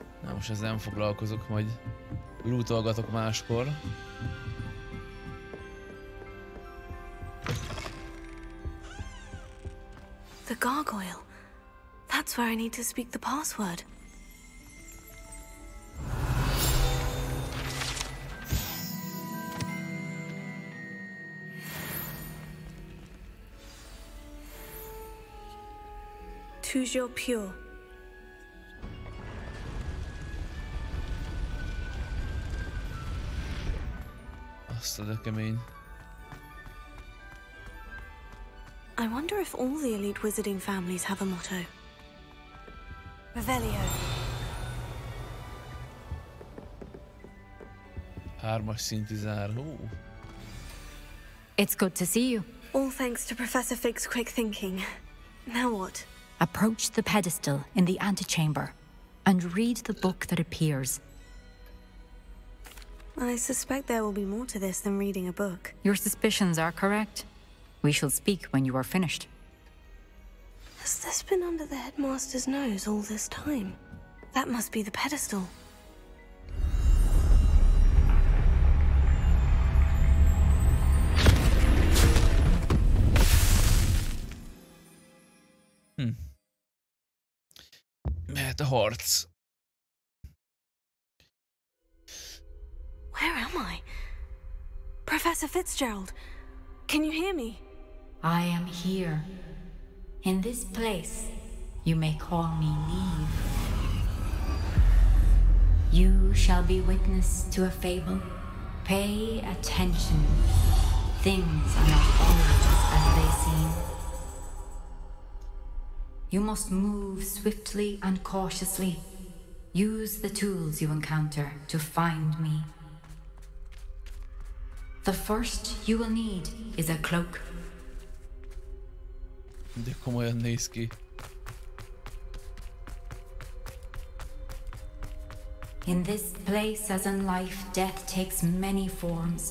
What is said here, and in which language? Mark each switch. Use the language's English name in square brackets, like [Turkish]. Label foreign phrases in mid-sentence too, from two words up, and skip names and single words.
[Hungarian] Na, most ezzel nem foglalkozok, majd lootolgatok máskor. [English] The gargoyle. That's where I need to speak the password. [French] Toujours pure. [Hungarian] Azt a kemény. [English] I wonder if all the elite wizarding families have a motto. Revelio. [Hungarian] 3-as szintű záró. [English] It's good to see you. All thanks to Professor Fig's quick thinking. Now what? Approach the pedestal in the antechamber and read the book that appears. I suspect there will be more to this than reading a book. Your suspicions are correct. We shall speak when you are finished. Has this been under the headmaster's nose all this time? That must be the pedestal. [Hungarian] Mehet a harc. [English] Where am I? Professor Fitzgerald, can you hear me? I am here. In this place, you may call me Neve. You shall be witness to a fable. Pay attention. Things are not always as they seem. You must move swiftly and cautiously. Use the tools you encounter to find me. The first you will need is a cloak. [Hungarian] De komolyan néz ki. [English] In this place, as in life, death takes many forms.